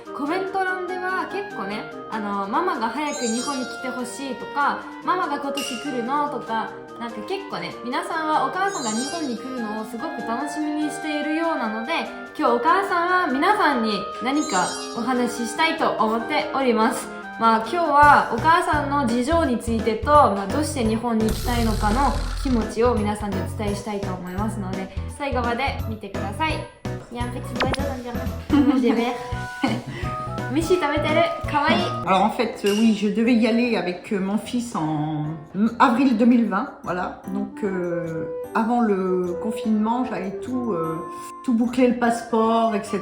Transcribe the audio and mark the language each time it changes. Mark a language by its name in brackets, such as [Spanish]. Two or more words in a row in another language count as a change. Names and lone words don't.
[Japanese] コメント欄では結構ね、ママが早く日本に来てほしいとか、ママが今年来るのとか、なんか結構ね、皆さんはお母さんが日本に来るのをすごく楽しみにしているようなので、今日お母さんは皆さんに何かお話ししたいと思っております。まあ今日はお母さんの事情についてと、どうして日本に行きたいのかの気持ちを皆さんにお伝えしたいと思いますので、最後まで見てください。 [French] Il y a un petit oiseau dans le jardin. Mange des vers. Michi, t'as mettre kawaii. Alors en fait, oui, je devais y aller avec mon fils en avril 2020, voilà. Donc avant le confinement, j'avais tout bouclé, le passeport, etc.